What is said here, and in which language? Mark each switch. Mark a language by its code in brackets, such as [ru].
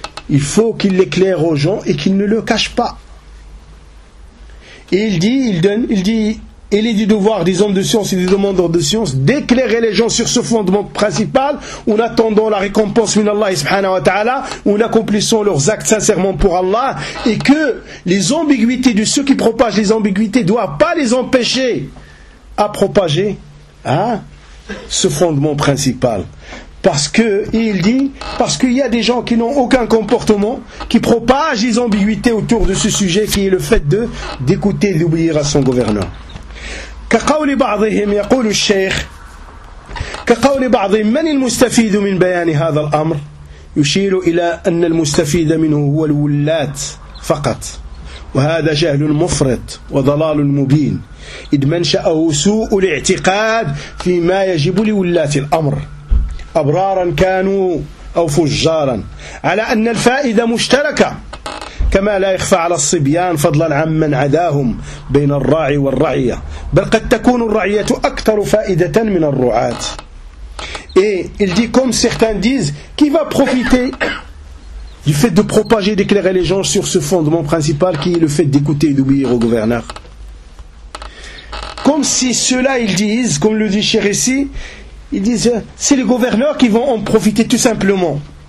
[fr] Il faut qu'ils l'éclairent aux gens et qu'ils ne le cachent pas. Et il dit, il est du devoir des hommes de science et des demandeurs de science d'éclairer les gens sur ce fondement principal en attendant la récompense [ar] minallah subhanahu wa ta'ala, [fr] en accomplissant leurs actes sincèrement pour Allah, et que les ambiguïtés de ceux qui propagent les ambiguïtés ne doivent pas les empêcher à propager, hein, ce fondement principal. Parce que, et il dit, parce qu'il y a des gens qui n'ont aucun comportement, qui propagent les ambiguïtés autour de ce sujet, qui est le fait d'écouter et d'obéir à son gouverneur. [ar] كقول بعضهم يقول الشيخ كقول بعض من المستفيد من بيان هذا الأمر يشير إلى أن المستفيد منه هو الولاة فقط وهذا جهل مفرط وضلال مبين إذ منشأه سوء الاعتقاد فيما يجب لولاة الأمر أبرارا كانوا أو فجارا على أن الفائدة مشتركة كما لا يخفى على الصبيان فضلا عمن عداهم بين الراعي والرعية بل قد تكون الرعية أكثر فائدة من الرعاة. [fr] Et il dit, comme certains disent, qui va profiter du fait de propager et d'éclairer les gens sur ce fondement principal qui est le fait d'écouter et d'obéir au gouverneur. Comme si ceux-là, ils disent, comme le dit Cheikh ici, ils disent, c'est les gouverneurs qui vont en profiter tout simplement.